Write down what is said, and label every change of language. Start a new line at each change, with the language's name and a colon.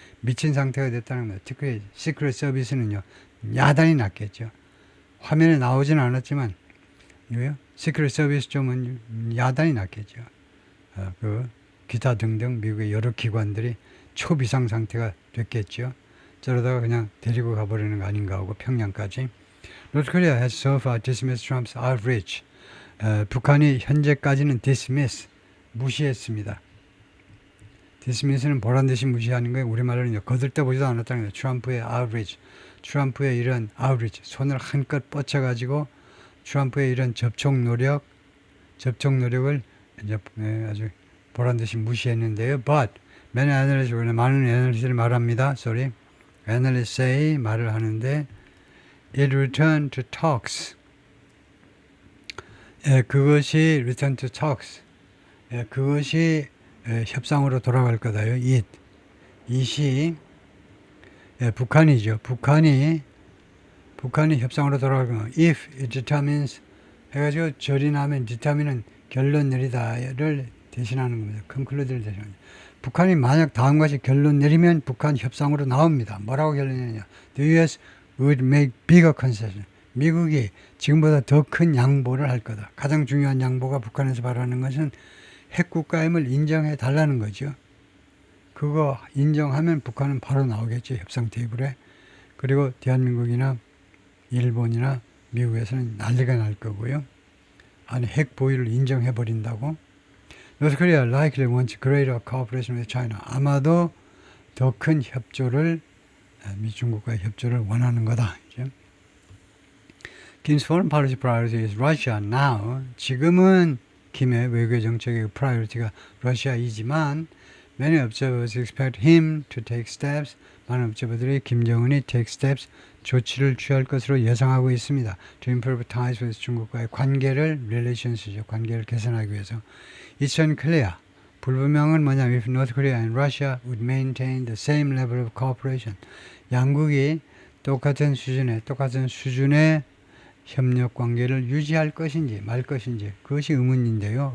Korean: 미친 상태가 됐다는 거예요. 특히 시크릿 서비스는요. 야단이 났겠죠. 화면에 나오지는 않았지만 이거요. 시크릿 서비스 쪽은 야단이 났겠죠. 그 기타 등등 미국의 여러 기관들이 초비상 상태가 됐겠죠. 저러다가 그냥 데리고 가버리는 거 아닌가 하고 평양까지.
English: North Korea has so far dismissed Trump's outrage.
Korean: 북한이 현재까지는 dismiss, 무시했습니다. dismiss는 보란듯이 무시하는 거예요. 우리말로는 거들떠보지도 않았다는 거예요. 트럼프의 outrage, 트럼프의 이런 outreach, 손을 한껏 뻗쳐가지고 트럼프의 이런 접촉 노력을 이제 아주 보란듯이 무시했는데요.
English: But many analysts,
Korean: 많은 애널리스트를 말합니다.
English: analysts say
Korean: 말을 하는데
English: it returned to talks.
Korean: 그것이
English: return to talks.
Korean: 그것이 협상으로 돌아갈 거다요. it이 북한이죠. 북한이 협상으로 돌아갈 거다.
English: If it determines
Korean: 해가지고 절이나면 determine은 결론 내리다를 대신하는 겁니다. conclude를 대신합니다. 북한이 만약 다음과 같이 결론 내리면 북한 협상으로 나옵니다. 뭐라고 결론 내리냐?
English: The U.S. would make bigger concession.
Korean: 미국이 지금보다 더 큰 양보를 할 거다. 가장 중요한 양보가 북한에서 바라는 것은 핵국가임을 인정해 달라는 거죠. 그거 인정하면 북한은 바로 나오겠죠. 협상 테이블에. 그리고 대한민국이나 일본이나 미국에서는 난리가 날 거고요. 아니 핵 보유를 인정해 버린다고.
English: North Korea likely wants greater cooperation with China.
Korean: 아마도 더 큰 협조를 중국과의 협조를 원하는 거다.
English: Kim's foreign policy priority is Russia now.
Korean: 지금은 김의 외교 정책의
English: priority가
Korean: 러시아이지만
English: many observers expect him to take steps.
Korean: 많은 observer들이 김정은이 take steps, 조치를 취할 것으로 예상하고 있습니다.
English: To improve ties with
Korean: 중국과의 relations죠. 관계를 개선하기 위해서.
English: It's unclear.
Korean: 불분명은 뭐냐면
English: if North Korea and Russia would maintain the same level of cooperation.
Korean: 양국이 똑같은 수준의 협력 관계를 유지할 것인지 말 것인지 그것이 의문인데요.